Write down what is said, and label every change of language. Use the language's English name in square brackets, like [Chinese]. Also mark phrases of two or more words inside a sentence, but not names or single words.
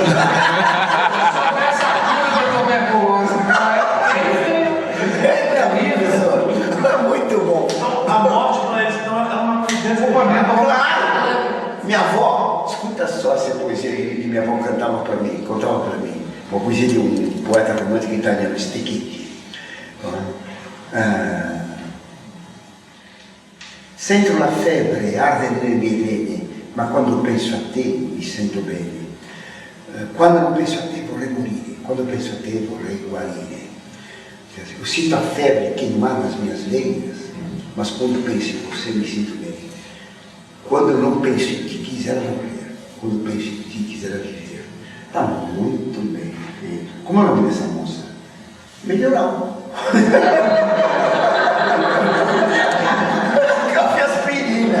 [Portuguese] Essa cura da tuberculose, É muito bom. Então, a morte para eles então, é uma coisa Claro! Minha avó, escuta só essa poesia que minha avó contava para mim. Uma poesia de um poeta romântico italiano, Stecchetti. [Italian] Sento la febbre, arde nelle mie vene, ma quando penso a te mi sento bene. Quando non penso a te vorrei morire, quando penso a te vorrei guarire. [Portuguese] Eu sinto a febre queimar nas minhas veias, mas quando penso em você me sinto bem. Quando eu não penso em ti, quisera morrer. Quando penso em ti, quisera viver. Está muito bem feito. Como é o nome dessa moça? Melhorão. Café aspirina.